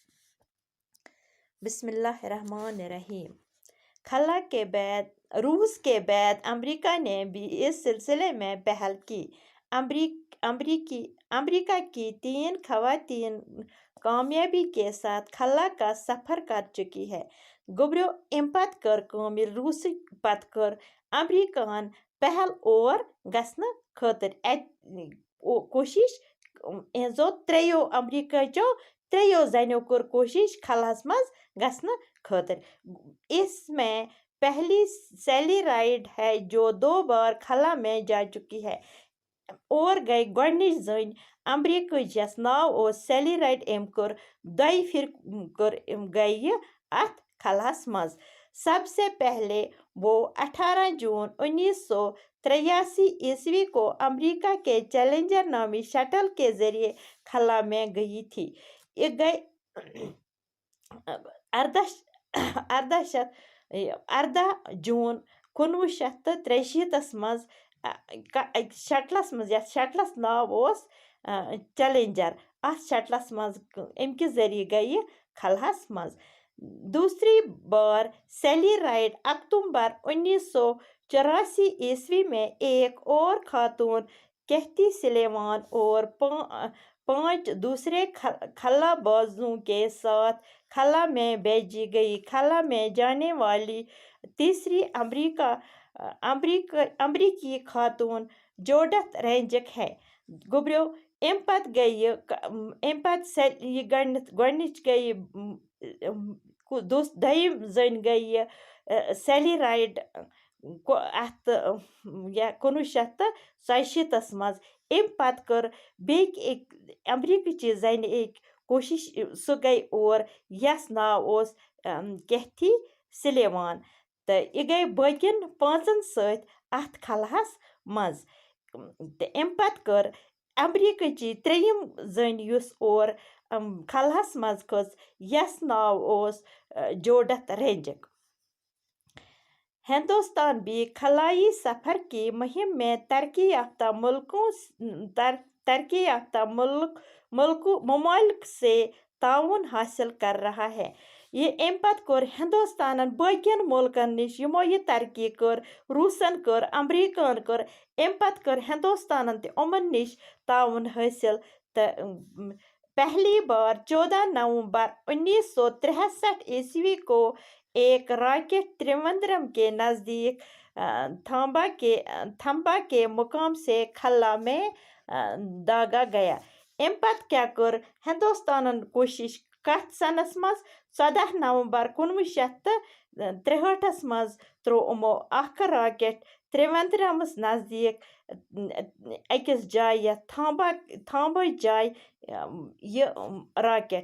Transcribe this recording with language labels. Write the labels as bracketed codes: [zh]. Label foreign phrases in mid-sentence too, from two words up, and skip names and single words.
[ar] بسم اللہ الرحمن الرحیم۔ [ur] خلا کے بعد روس کے بعد امریکہ نے بھی اس سلسلے میں پہل کی۔ امریکہ کی 3 خواتین کامیابی کے ساتھ خلا کا سفر کر چکی ہیں۔ [ks] گوبرو ام پتہٕ کٔر کٲم ییٚلہِ روٗسٕکۍ پتہٕ کٔر امریکہن پہل اور گژھنہٕ خٲطرٕ کوشش۔ یِہنٛزو امریکہچو ترٛیٚیو زنیو کٔر کوشش خلاہس منٛز گژھنہٕ خٲطرٕ۔ [ur] اس میں پہلی سیلی رائڈ ہے جو 2 بار خلا میں جا چکی ہے اور [ks] گئی گۄڈنِچ زٔنۍ امریکہٕچ یس ناو اوس سیلی رائڈ۔ أمۍ کٔر 2 پھرِ گئی یہ اتھ خلاہس منٛز۔ [ur] سب سے پہلے وہ 18 جون 1983 عیسوی کو امریکہ کے چیلنجر نامی شٹل کے ذریعے خلا میں گئی تھی۔ [ks] یہ گئی 18 جون 1963 مز شٹلس مز، یتھ شٹلس ناو اوس چیلنجر۔ اتھ شٹلس مز امہِ کہِ ذریعے گئی خلاہس مز۔ [ur] دوسری بار سیلی رائڈ اکتوبر 1984 عیسوی میں ایک اور خاتون کیتھی سلیوان اور 5 دوسرے خلا بازوں کے ساتھ خلا میں بھیجی گئی۔ خلا میں جانے والی تیسری امریکی خاتون جوڈتھ رینجک ہے۔ [ks] گوبرو ام پتہٕ گۄڈنِچ گئی دوٚیِم زٔنۍ گئی سیلی رائڈ اتھ 1967 مز۔ امہِ پتہٕ کٔر بیٚکہِ امریکٕچہِ زنہِ أکۍ کوشش، سۄ گئی اور یس ناو اوس کیتھی سلیوان، تہٕ یہِ گئی باقین 5 سۭتۍ اتھ خلاہس منٛز۔ تہٕ امہِ پتہٕ کٔر امریکٕچہِ 3یم زٔنۍ یُس اور خلاہس منٛز کھٔژ یس ناو اوس جوڈتھ رینجک۔ [ur] ہندوستان بھی خلائی سفر کی مہم میں ترقی یافتہ ممالک سے تعاون حاصل کر رہا ہے۔ [ks] یہ امہِ پتہٕ کوٚر ہندوستانن باقین مُلکن نِش یِمو یہِ ترقی کٔر۔ روٗسن کٔر، امریکہن کٔر، امہِ پتہٕ کٔر ہندوستانن تہِ یِمن نِش تعاون حٲصل۔ [ur] تہٕ پہلی بار 14 نومبر 1963 عیسوی کو ایک راکٹ تریوندرم کے نزدیک تھمبا کے مقام سے خلا میں داغا گیا۔ [ks] امہِ پتہٕ کیٛاہ کٔر ہندوستانن کوشش کتھ سنس منٛز 14 نومبر 1963 مز تروو یِمو اکھ راکٹ تریوندرمس نزدیک أکِس جایہِ یتھ تھامبٕچ جایہِ یہِ راکٹ۔